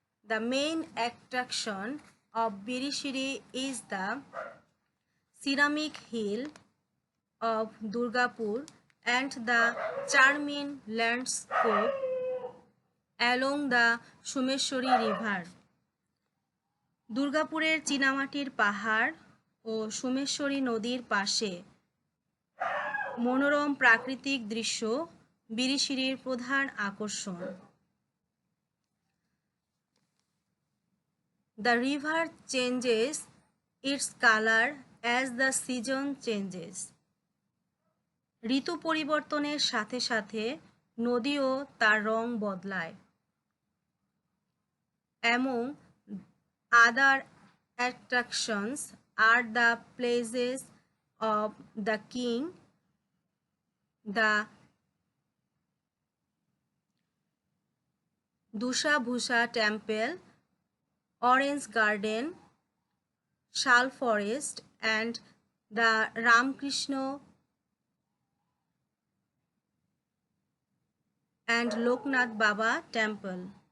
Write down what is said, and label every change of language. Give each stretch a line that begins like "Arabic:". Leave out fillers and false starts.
English: The main attraction of Birishiri is the ceramic hill of Durgapur and the charming landscape along the Shumeshwari River.
Bangla: দুর্গাপুরের চীনামাটির পাহাড় ও সোমেশ্বরী নদীর পাশে মনোরম প্রাকৃতিক দৃশ্য বিরিশিরির প্রধান আকর্ষণ।
English: The river changes its color as the season changes.
Bangla: ঋতু পরিবর্তনের সাথে সাথে নদীও তার রং বদলায়।
English: Among other attractions are the places of the king, the Dushabhusha temple, Orange Garden, Shal Forest and the Ramkrishna and Loknath Baba temple.